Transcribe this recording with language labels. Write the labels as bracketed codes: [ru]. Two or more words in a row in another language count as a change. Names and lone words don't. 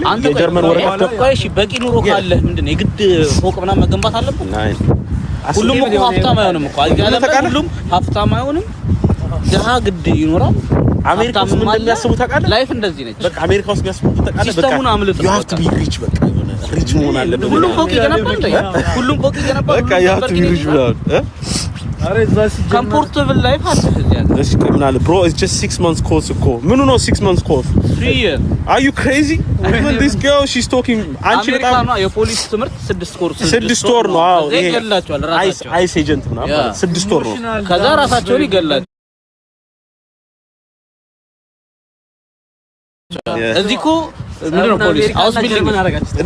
[am] የጀርመን ወረቀት እሺ፣ በቂ ኑሮ ካለ ምንድነው የግድ ፎቅ ምናምን መገንባት አለበት? ሁሉም እኮ ሀብታም አይሆንም እኮ ሁሉም ሀብታም አይሆንም። ድሃ ግድ ይኖራል። አሜሪካ ውስጥ ምን እንደሚያስቡ ታውቃለህ? ላይፍ እንደዚህ ነች። በቃ አሜሪካ ውስጥ የሚያስቡት ታውቃለህ? በቃ ሲስተሙን አምልጥ [en] you have to be rich [am] በቃ የሆነ ሪች መሆን አለበት። ሁሉም ፎቅ ይገነባል። ሁሉም ፎቅ ይገነባል። በቃ [en] you have to be rich [am] ብለው [en] comfortable life [am] አለ እዚህ ሀገር። እሺ ምን አለ [en] bro it's just 6 months course [am] እኮ ምኑ ነው [en] 6 months course 3 years are you crazy even this girl she's talking [am] አንቺ በጣም የፖሊስ ትምህርት 6 ኮርስ 6 ወር ነው። አዎ ይሄ ይገላቸዋል ራሳቸው [en] ICE agent [am] ምናምን 6 ወር ነው። ከዛ ራሳቸውን ይገላል። እዚህ እኮ ምንድን ነው [en] police house building